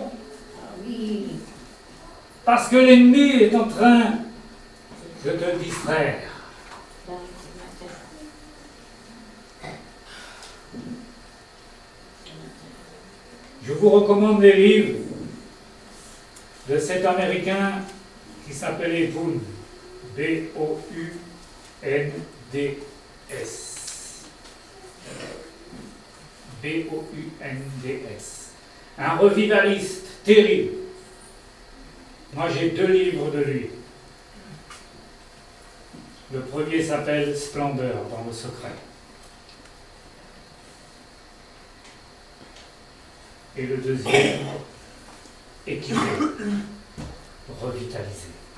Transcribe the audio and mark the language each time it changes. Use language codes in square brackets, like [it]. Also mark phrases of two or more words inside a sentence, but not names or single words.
[fr] Parce que l'ennemi est en train de te distraire. Je vous recommande les livres de cet Américain qui s'appelait Bounds. B-O-U-N-D-S. B-O-U-N-D-S. Un revivaliste terrible. Moi j'ai 2 livres de lui. Le premier s'appelle Splendeur dans le secret. Et le deuxième, Équipé, revitalisé.